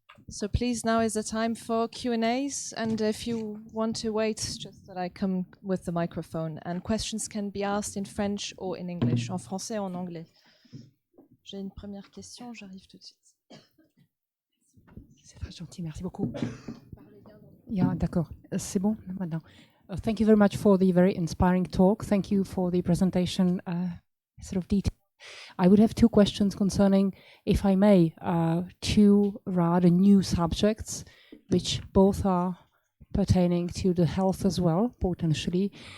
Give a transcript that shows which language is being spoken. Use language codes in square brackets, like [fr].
[en] So please, now is the time for Q&As, and if you want to wait, just that I come with the microphone. And questions can be asked in French or in English, [fr] en français ou en anglais. J'ai une première question, j'arrive tout de suite. C'est très gentil, merci beaucoup. Yeah, d'accord. C'est bon maintenant. [en] Thank you very much for the very inspiring talk. Thank you for the presentation, sort of detail. I would have two questions concerning, if I may, two rather new subjects, which both are pertaining to the health as well, potentially.